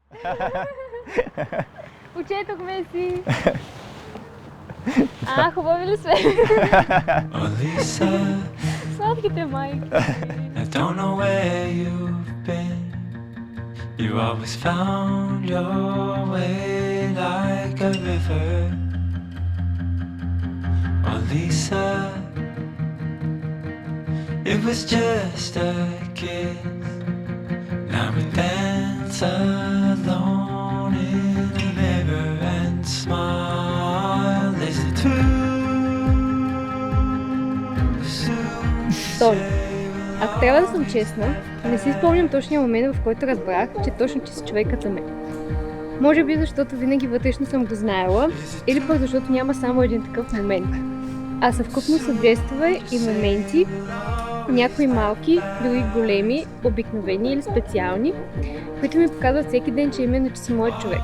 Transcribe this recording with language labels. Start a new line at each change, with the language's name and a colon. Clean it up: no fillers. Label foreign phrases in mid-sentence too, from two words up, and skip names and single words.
Bulgarian: Учетохме си! Хубави ли сме? Сладките майки!
English: I don't know where you've been. You always found your way like a river. Oh Lisa, it was just a kiss. Now we dance alone in a mirror and smile. Is it too
Bulgarian: Ако трябва да съм честна, не си спомням точния момент, в който разбрах, че точно ти си човекът за мен. Може би защото винаги вътрешно съм го знаела, или пък защото няма само един такъв момент. А съвкупност от жестове и моменти, някои малки, други големи, обикновени или специални, които ми показват всеки ден, че именно че си моят човек.